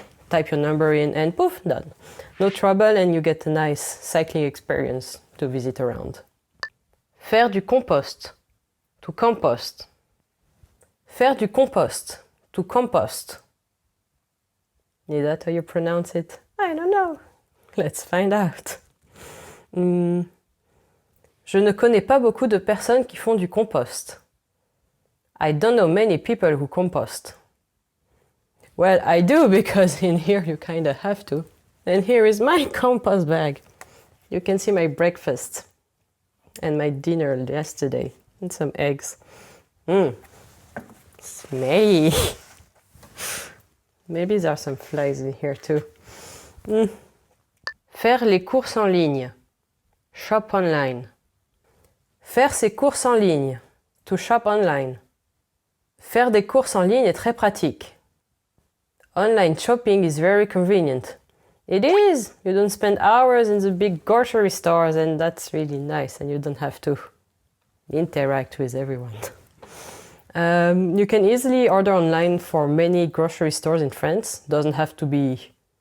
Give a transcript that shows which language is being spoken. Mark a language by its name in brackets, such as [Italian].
[English] Type your number in and poof, done. No trouble and you get a nice cycling experience to visit around. [French] Faire du compost. [English] To compost. [French] Faire du compost. To compost. [English] Is that how you pronounce it? I don't know. Let's find out. [French] Je ne connais pas beaucoup de personnes qui font du compost. [English] I don't know many people who compost. Well, I do because in here you kind of have to. And here is my compost bag. You can see my breakfast and my dinner yesterday and some eggs. Smelly. Maybe there are some flies in here too. [French] Faire les courses en ligne. [English] Shop online. [French] Faire ses courses en ligne. [English] To shop online. [French] Faire des courses en ligne est très pratique. [English] Online shopping is very convenient. It is! You don't spend hours in the big grocery stores and that's really nice and you don't have to interact with everyone. You can easily order online for many grocery stores in France. Doesn't have to be